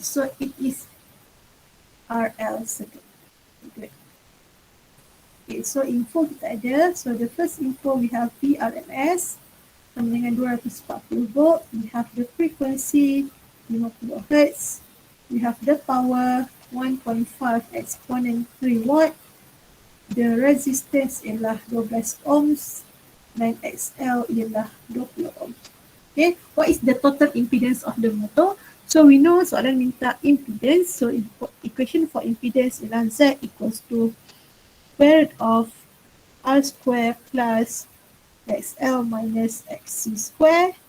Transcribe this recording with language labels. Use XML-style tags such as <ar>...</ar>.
<en>So it is RL circuit. Good. Okay, so</en> <ms>info kita ada.</ms> <en>So the first info we have VRMS sama dengan 240 volt. We have the frequency 50 Hz. We have the power 1.5 exponent 3 watt.</en> <ms>The resistance ialah 12 ohms dan XL ialah 20 ohm.</ms> <en>Okay, what is the total impedance of the motor? So we know</en> <ms>soalan minta</ms> <en>impedance. So equation for impedance ialah Z equals to square root of R square plus XL minus XC square.</en>